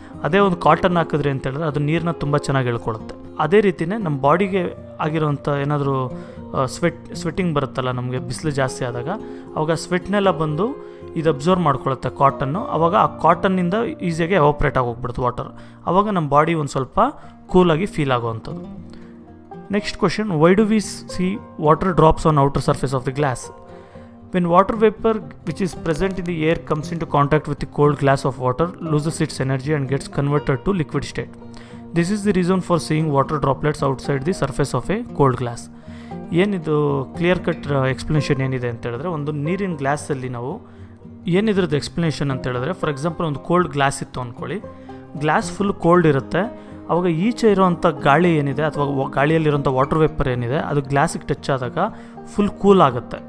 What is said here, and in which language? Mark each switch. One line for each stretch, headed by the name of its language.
Kannada: ಅದೇ ಒಂದು ಕಾಟನ್ ಹಾಕಿದ್ರಿ ಅಂತ ಹೇಳಿದ್ರೆ ಅದು ನೀರನ್ನ ತುಂಬ ಚೆನ್ನಾಗಿ ಎಳ್ಕೊಳ್ಳುತ್ತೆ. ಅದೇ ರೀತಿಯೇ ನಮ್ಮ ಬಾಡಿಗೆ ಆಗಿರೋಂಥ ಏನಾದರೂ ಸ್ವೆಟ್ಟಿಂಗ್ ಬರುತ್ತಲ್ಲ, ನಮಗೆ ಬಿಸಿಲು ಜಾಸ್ತಿ ಆದಾಗ ಅವಾಗ ಸ್ವೆಟ್ನೆಲ್ಲ ಬಂದು ಇದು ಅಬ್ಸರ್ವ್ ಮಾಡ್ಕೊಳ್ಳುತ್ತೆ ಕಾಟನ್ನು. ಆವಾಗ ಆ ಕಾಟನ್ನಿಂದ ಈಸಿಯಾಗಿ ಎವಾಪ್ರೇಟ್ ಆಗಿ ಹೋಗ್ಬಿಡುತ್ತೆ ವಾಟರ್. ಆವಾಗ ನಮ್ಮ ಬಾಡಿ ಒಂದು ಸ್ವಲ್ಪ ಕೂಲಾಗಿ ಫೀಲ್ ಆಗುವಂಥದ್ದು.
English: Next question, why do we see water drops on outer surface of the glass? When water vapor which is present in the air comes into contact with the cold glass of water, loses its energy and gets converted to liquid state. This is the reason for seeing water droplets outside the surface of a cold glass.
Kannada: ಏನಿದು clear cut explanation ಏನಿದೆ ಅಂತ ಹೇಳಿದ್ರೆ, ಒಂದು ನೀರಿನ ಗ್ಲಾಸಲ್ಲಿ ನಾವು ಏನಿದ್ರದ್ದು explanation ಅಂತ ಹೇಳಿದ್ರೆ,
English: for example
Kannada: ಒಂದು ಕೋಲ್ಡ್ ಗ್ಲಾಸ್ ಇತ್ತು ಅಂದ್ಕೊಳ್ಳಿ, ಗ್ಲಾಸ್ ಫುಲ್ ಕೋಲ್ಡ್ ಇರುತ್ತೆ. ಆವಾಗ ಈಚೆ ಇರೋವಂಥ ಗಾಳಿ ಏನಿದೆ ಅಥವಾ ಗಾಳಿಯಲ್ಲಿರೋಂಥ ವಾಟರ್ ವೇಪರ್ ಏನಿದೆ ಅದು ಗ್ಲಾಸಿಗೆ ಟಚ್ ಆದಾಗ ಫುಲ್ ಕೂಲ್ ಆಗುತ್ತೆ.